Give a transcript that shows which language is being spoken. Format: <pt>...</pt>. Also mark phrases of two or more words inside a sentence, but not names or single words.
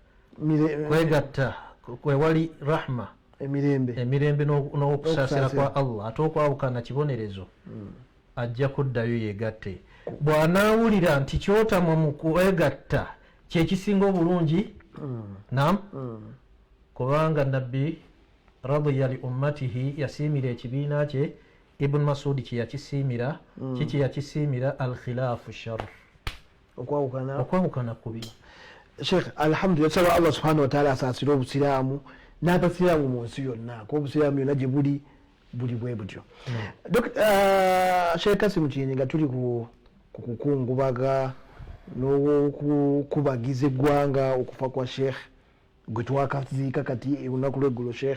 <lg>kwewali rahma emirembe n'okusaasira kwa allah ate okwawukana kibonerezo ajja kuddayo yegatte bw'anaawulira nti kyotamwa mu kwegatta kyekisinga obulungi nam kubanga nabbi</lg> <ar>رضي لأمته</ar> <lg>yasiimira ekibiina kye ibn masudi kyeyakisiimira kiki yakisiimira</lg> <ar>الخلاف شر</ar> <lg>okwawukana kubi sheikh alhamdulillah saba allah</lg> <ar>سبحانه وتعالى</ar> <lg>asaasira obusiraamu n'abasiraamu mu nsi yonna ko obusiraamu yonna gye buli bwe butyo sheikh Kasimu Kiyinga tuli ku kukungubaga n'okukubagiza eggwanga okufa kwa sheikh gwe twakaziika kati olunaku lweggulo sheikh</lg>